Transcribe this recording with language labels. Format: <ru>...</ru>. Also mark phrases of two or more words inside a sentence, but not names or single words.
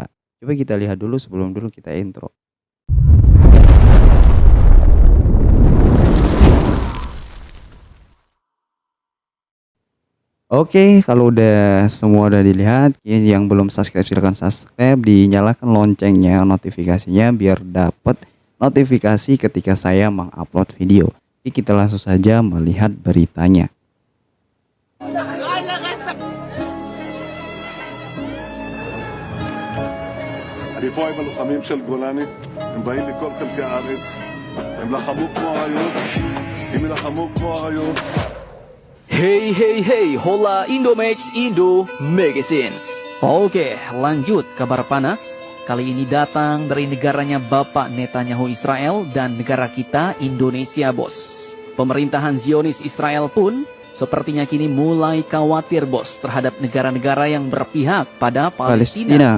<id>Coba kita lihat dulu sebelum dulu kita intro. Oke, kalau semua udah dilihat, yang belum subscribe silahkan subscribe, dinyalakan loncengnya, notifikasinya biar dapat notifikasi ketika saya mengupload video. Oke, kita langsung saja melihat beritanya.</id> <he>אני פה עם הלוחמים של גולני, הם באים מכל חלקי הארץ, הם לחמו כמו אריות, אם ילחמו כמו אריות.</he> <en>Hey hey hey, hola Indomax Indo Magazines.</en> <id>Oke, lanjut kabar panas. Kali ini datang dari negaranya Bapak Netanyahu Israel dan negara kita Indonesia, bos. Pemerintahan Zionis Israel pun sepertinya kini mulai khawatir, bos, terhadap negara-negara yang berpihak pada Palestina.</id>